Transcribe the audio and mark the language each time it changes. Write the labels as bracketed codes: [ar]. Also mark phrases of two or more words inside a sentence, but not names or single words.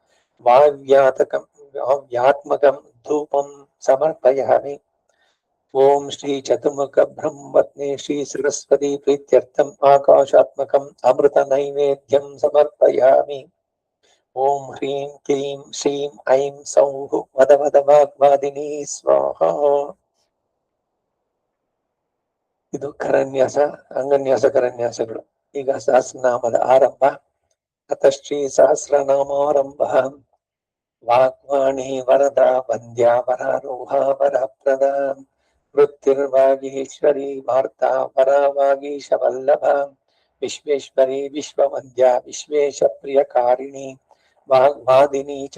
[sa] ವಾವ್ಯಾತ್ಮಕಂ ಧೂಪಂ ಸಮರ್ಪಯಾಮಿ ಓಂ ಶ್ರೀ ಚತುರ್ಮುಖ ಬ್ರಹ್ಮ ಪತ್ನಿ ಶ್ರೀ ಸರಸ್ವತಿ ಪ್ರೀತ್ಯರ್ಥಂ ಆಕಾಶಾತ್ಮಕಂ ಅಮೃತ ನೈವೇದ್ಯಂ ಸಮರ್ಪಯಾಮಿ ಓಂ ಹ್ರೀಂ ಕ್ಲೀಂ ಶ್ರೀಂ ಐಂ ಸೌಃ ವದ ವದ ವಾಗ್ವಾದಿನಿ ಸ್ವಾಹ. [kn] ಇದು ಕರನ್ಯಾಸ, ಅಂಗನ್ಯಾಸ, ಕರನ್ಯಾಸಗಳು. ಈಗ ಸಹಸ್ರನಾಮದ ಆರಂಭ. [sa] ಅತ ಶ್ರೀ ಸಹಸ್ರನಾಮಾರಂಭ. ವಾಗ್ವಾಣಿ ವರದ ವಂದ್ಯಾ ವರಾರೋಹ ವರಪ್ರದ ವೃತ್ತಿರ್ವಾಗೀಶ್ವರಿ ವಾರ್ತಾ ವರವಾಗೀಶ ವಲ್ಲಭ ವಿಶ್ವೇಶ್ವರಿ ವಿಶ್ವವಂದ್ಯಾ ವಿಶ್ವೇಶ ಪ್ರಿಯಕಾರಿಣಿ ವಾಗ್ವಾದಿನಿ ಚ